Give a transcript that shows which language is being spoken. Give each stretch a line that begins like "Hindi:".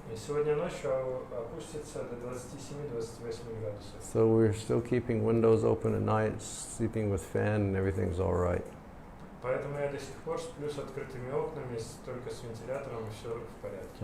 Russian: И сегодня ночью опустится до 27-28 градусов.
English: So we're still keeping windows open at night, sleeping with fan, and everything's all right.
Russian: Поэтому я до сих пор сплю с открытыми окнами, только с вентилятором, и все в порядке.